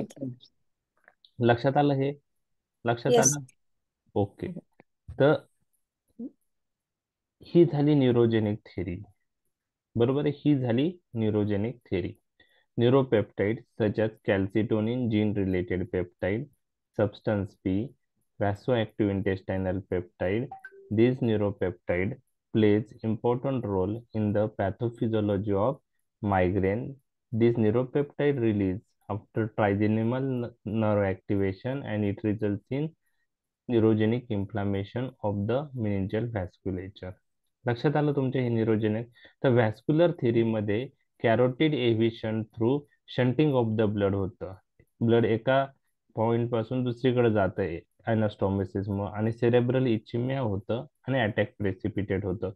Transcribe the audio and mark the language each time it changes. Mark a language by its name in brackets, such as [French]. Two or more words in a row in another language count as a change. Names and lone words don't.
[Marathi] लक्षात आलं? हे लक्षात येस. आलं? ओके. तर ही झाली [English] neurogenic theory. [Marathi] बरोबर आहे, ही झाली [English] neurogenic theory. neuropeptide such as calcitonin gene related peptide, substance P, vasoactive intestinal peptide. These neuropeptide plays important role in the pathophysiology of migraine. These neuropeptide release after trigeminal nerve activation and it results in neurogenic inflammation of the meningeal vasculature. [Marathi] लक्षात आलं तुमच्या हे न्यूरोजेनिक? तर [English] vascular theory carotid evasion through shunting of the blood [Marathi] होतं. ब्लड एका पॉइंट पासून दुसरीकडे जात आहे अनास्टॉमोसिसमुळे, आणि [English] cerebral ischemia [Marathi] होतं आणि [English] attack precipitate [Marathi] होतं.